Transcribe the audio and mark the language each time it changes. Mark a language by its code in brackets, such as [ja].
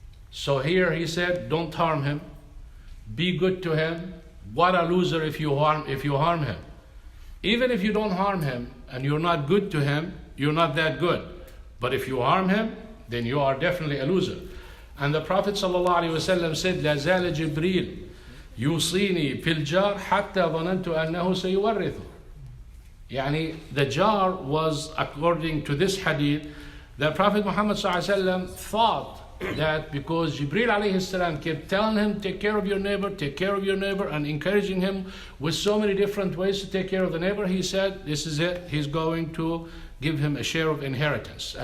[en] So here he said, don't harm him. Be good to him. What a loser if you harm him. Even if you don't harm him and you're not good to him, you're not that good. But if you harm him, then you are definitely a loser. [ar] And the Prophet ﷺ said, لا زال جبريل يوصيني في الجار حتى ظننت أنه سيورثه. [en] يعني the jar was, according to this hadith, the Prophet Muhammad ﷺ thought that because Jibreel alayhi salam kept telling him, take care of your neighbor, take care of your neighbor, and encouraging him with so many different ways to take care of the neighbor, he said, this is it, he's going to give him a share of inheritance.